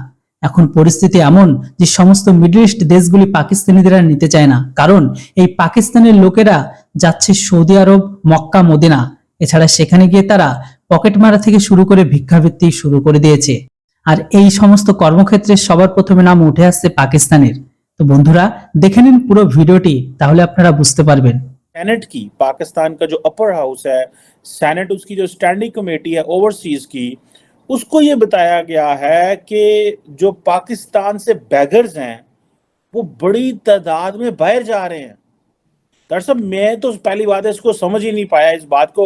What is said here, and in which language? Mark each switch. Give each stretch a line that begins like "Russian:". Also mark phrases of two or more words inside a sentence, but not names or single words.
Bangla: এখন পরিস্থিতি এমন যে সমস্ত
English: Middle East
Bangla: দেশগুলি পাকিস্তানিদের আর নিতে চায় না, কারণ এই পাকিস্তানের লোকেরা যাচ্ছে সৌদি আরব, মক্কা, মদিনা. এছাড়া সেখানে গিয়ে তারা পকেট মারা থেকে শুরু করে ভিক্ষাবৃত্তি শুরু করে দিয়েছে, আর এই সমস্ত কর্মক্ষেত্রে সবার প্রথমে নাম উঠে আসছে পাকিস্তানের. তো বন্ধুরা দেখে নিন পুরো ভিডিওটি, তাহলে আপনারা বুঝতে পারবেন.
Urdu: سینٹ کی پاکستان کا جو
English: upper house
Urdu: ہے, سینٹ اس کی جو
English: standing committee
Urdu: ہے اوورسیز کی, اس کو یہ بتایا گیا ہے کہ جو پاکستان سے بیگرز ہیں وہ بڑی تعداد میں باہر جا رہے ہیں. ڈاکٹر صاحب میں تو پہلی بات ہے اس کو سمجھ ہی نہیں پایا اس بات کو.